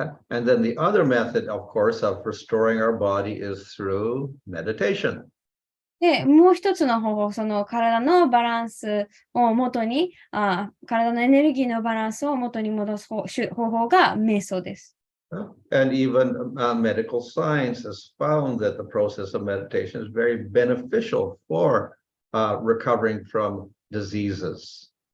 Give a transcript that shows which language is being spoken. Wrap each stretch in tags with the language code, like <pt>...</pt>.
<en>And then the other method, of course, of restoring our body is through meditation.</en> <ja>で、もう一つの方法、その体のバランスを元に、体のエネルギーのバランスを元に戻す方法が瞑想です。</ja> <en>And even medical science has found that the process of meditation is very beneficial for recovering from diseases.</en>